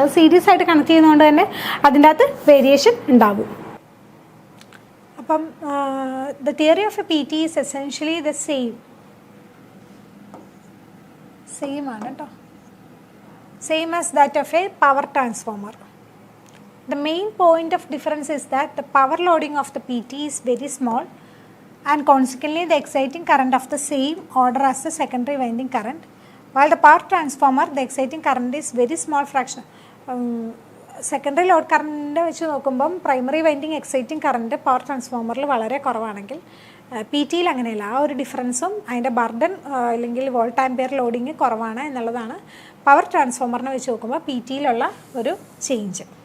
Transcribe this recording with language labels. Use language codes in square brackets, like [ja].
[ml] അത് സീരീസ് ആയിട്ട് കണക്ട് ചെയ്യുന്നതുകൊണ്ട് തന്നെ അതിൻ്റെ അകത്ത് വേരിയേഷൻ ഉണ്ടാകും. [en] അപ്പം the theory of a PT is essentially the same [ml] ആണ് കേട്ടോ. [en] Same as that of a power transformer. The main point of difference is that the power loading of the PT is very small and consequently the exciting current of the same order as the secondary winding current. While the power transformer, the exciting current is very small fraction. [ml] Secondary load current വെച്ച് നോക്കുമ്പം primary winding exciting current power ട്രാൻസ്ഫോമറിൽ വളരെ കുറവാണെങ്കിൽ PT അങ്ങനെയല്ല. ആ ഒരു ഡിഫറൻസും അതിൻ്റെ burden അല്ലെങ്കിൽ volt ampere loading കുറവാണ് എന്നുള്ളതാണ് പവർ ട്രാൻസ്ഫോമറിനെ വെച്ച് നോക്കുമ്പോൾ PT ഒരു ചേഞ്ച്.